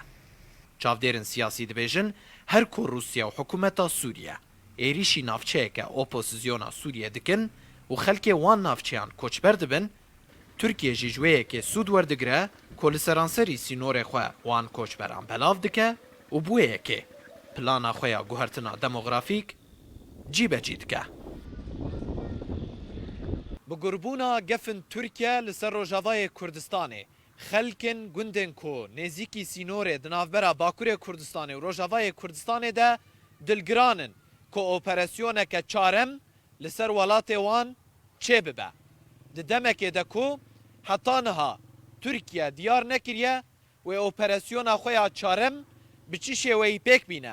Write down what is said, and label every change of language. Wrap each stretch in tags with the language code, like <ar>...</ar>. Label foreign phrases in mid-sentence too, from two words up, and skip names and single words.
<ku>چاودێرن سیاسی دەبێژن هەر کو رووسیا و حکوومەتا سووریە عێریشی ناوچەیەکە ئۆپۆزیزیۆنا سووریە دکن و خەلکێ وان ناوچەیان کۆچبەر دەبن، تورکیە ژی ژوەیەکێ سوود وەردەگرە کۆ لە سەرانسەری سینۆرێ خۆ وان کۆچبەران بەلاو دکە و بووەیەکێ پلانا خۆیان گوهرتنا دەمۆغرافیک جیبەجی دکە. بگوربوونا گەفن تورکیا لەسەر ڕۆژاوای کوردستانê خەلکن گوندên ku nêzîkî sînorê di navbera Bakurê Kurdistanê û Rojavayê Kurdistanê de dilgiranin ku operasyoneke çarem li ser welatê wan çê bibe. Di demekê de ku heta niha Tirkiye diyar nekiriye wê operasyona xwe ya çarem bi çi şêweyî pêk bîne.</ku>